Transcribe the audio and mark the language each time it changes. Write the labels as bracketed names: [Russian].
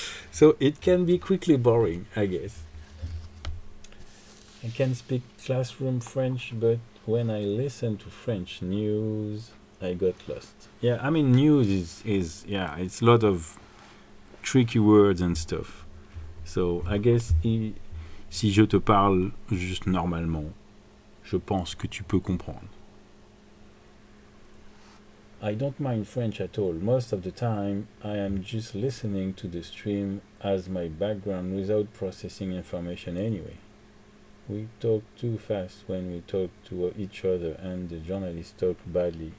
[English] So it can be quickly boring, I guess. I can speak classroom French, but when I listen to French news, I got lost. Yeah, I mean, news is it's a lot of tricky words and stuff. So I guess [French] si je te parle juste normalement, je pense que tu peux comprendre. [English] I don't mind French at all. Most of the time, I am just listening to the stream as my background without processing information anyway. We talk too fast when we talk to each other, and the journalists talk badly.